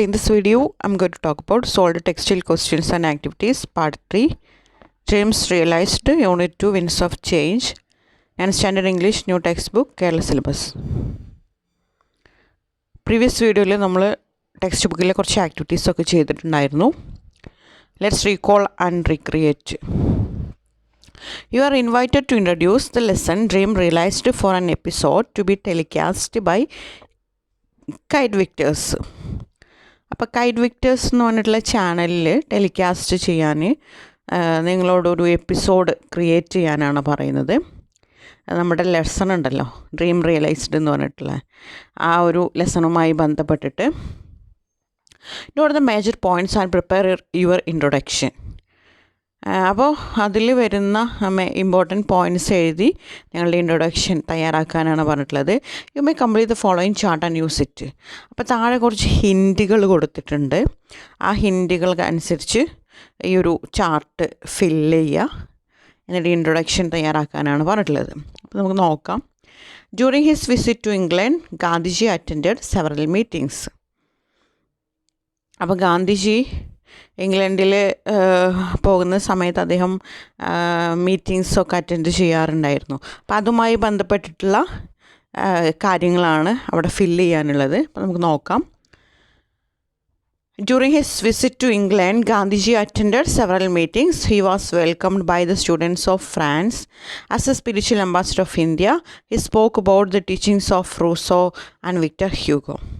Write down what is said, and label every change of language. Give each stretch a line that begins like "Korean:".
English: In this video, I'm going to talk about solved textile questions and activities, Part 3, Dreams Realized, Unit 2, Winds of Change, and Standard English New Textbook, Kerala Syllabus. Previous video,
Malayalam: നമ്മൾ text ബുക്കിലെ കുറച്ച് activities ഒക്കെ ചെയ്തിട്ടുണ്ടായിരുന്നു.
English: Let's recall and recreate. You are invited to introduce the lesson Dream Realized for an episode to be telecast by Kite Victors.
Malayalam: അപ്പോൾ KITE Victers എന്ന് പറഞ്ഞിട്ടുള്ള ചാനലിൽ telecast ചെയ്യാൻ നിങ്ങളോടൊരു എപ്പിസോഡ് ക്രിയേറ്റ് ചെയ്യാനാണ് പറയുന്നത്. നമ്മുടെ ലെസൺ ഉണ്ടല്ലോ, ഡ്രീം റിയലൈസ്ഡ് എന്ന് പറഞ്ഞിട്ടുള്ള ആ ഒരു ലെസണുമായി ബന്ധപ്പെട്ടിട്ട്
English: Note the major points and prepare your introduction.
Malayalam: അപ്പോൾ അതിൽ വരുന്ന ഇമ്പോർട്ടൻറ്റ് പോയിൻറ്റ്സ് എഴുതി ഞങ്ങളുടെ ഇൻട്രൊഡക്ഷൻ തയ്യാറാക്കാനാണ് പറഞ്ഞിട്ടുള്ളത്.
English: You may complete the following chart and use it.
Malayalam: അപ്പോൾ താഴെ കുറച്ച് ഹിൻറ്റുകൾ കൊടുത്തിട്ടുണ്ട്. ആ ഹിൻറ്റുകൾക്ക് അനുസരിച്ച് ഈ ഒരു ചാർട്ട് ഫില്ല് ചെയ്യുക, എന്നിട്ട് ഇൻട്രൊഡക്ഷൻ തയ്യാറാക്കാനാണ് പറഞ്ഞിട്ടുള്ളത്. അപ്പോൾ നമുക്ക് നോക്കാം.
English: During his visit to England, Gandhiji attended several meetings.
Malayalam: അപ്പോൾ ഗാന്ധിജി ഇംഗ്ലണ്ടിൽ പോകുന്ന സമയത്ത് അദ്ദേഹം മീറ്റിങ്സൊക്കെ അറ്റൻഡ് ചെയ്യാറുണ്ടായിരുന്നു. അപ്പോൾ അതുമായി ബന്ധപ്പെട്ടിട്ടുള്ള കാര്യങ്ങളാണ് അവിടെ ഫില്ല് ചെയ്യാനുള്ളത്. അപ്പോൾ നമുക്ക് നോക്കാം.
English: During his visit to England, Gandhiji attended several meetings. He was welcomed by the students of France as a spiritual ambassador of India. He spoke about the teachings of Rousseau and Victor Hugo.